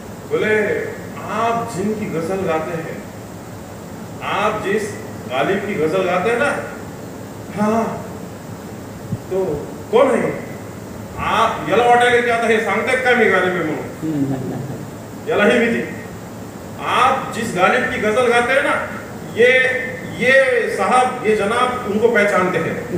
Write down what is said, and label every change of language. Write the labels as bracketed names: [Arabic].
[Hindi] बोले, आप जिनकी गजल गाते हैं, आप जिस गालिब की गजल गाते हैं ना, हाँ तो कौन है? [Marathi] आप याला वाटायला की आता हे सांगतायत काय मी गालिब आहे म्हणून. याला ही भीती. [Hindi] आप जिस गालिब की गजल गाते हैं ना, ये साहब, ये जनाब उनको पहचानते हैं.